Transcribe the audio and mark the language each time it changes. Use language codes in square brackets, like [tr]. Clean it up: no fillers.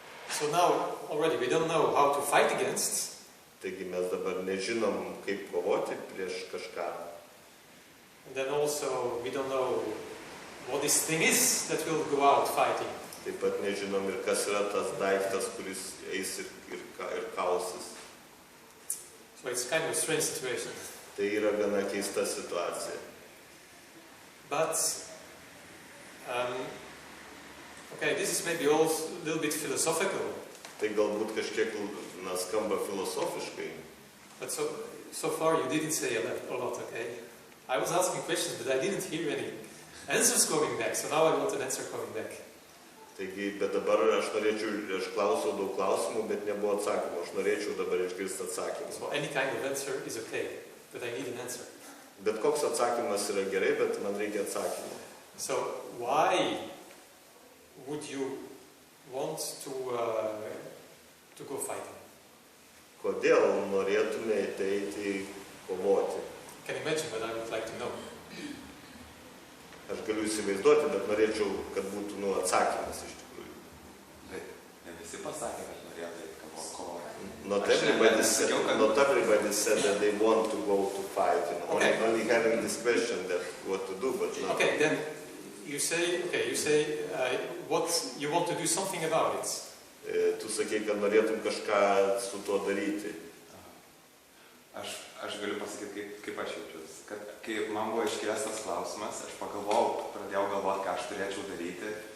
[en] So now, already, we don't know how to fight against. [lt] Taigi mes dabar nežinom, kaip kovoti prieš kažką. [en] And then also, we don't know what this thing is that will go out fighting. [lt] Taip pat nežinom ir kas yra tas daiktas, kuris eis ir kausis. [en] So it's kind of a strange situation. [lt] Tai yra gana keista situacija. [en] But, okay, this is maybe all a little bit philosophical. [lt] Tai galbūt kažkiek skamba filosofiškai. [en] But so far you didn't say a lot, okay? I was asking questions, but I didn't hear any answers coming back. So now I want an answer coming back. [lt] Taigi, bet dabar aš klausiau daug klausimų, bet nebuvo atsakymų. Aš norėčiau dabar išgirsti atsakymą. [en] So any kind of answer is okay, but I need an answer. [lt] Bet koks atsakymas yra gerai, bet man reikia atsakymą. [en] So why would you want to go fighting? [lt] Kodėl norėtumėte eiti kovoti? [en] Can you imagine, but I would like to know. [lt] Aš galiu įsivaizduoti, bet norėčiau, kad būtų atsakymas iš tikrųjų. Bet ne visi pasakė, kad norėtų eiti kovoti. [en] Not everybody said that they want to go to fight. Okay. Only having this question that what to do, but not. Okay, then you say what you want to do something about it. [lt] Tu sakei, kad norėtum kažką su tuo daryti. Aš galiu pasakyti, kaip aš jaučiuosi. Kad kai man buvo iškilęs tas klausimas, aš pradėjau galvoti, ką aš turėčiau daryti.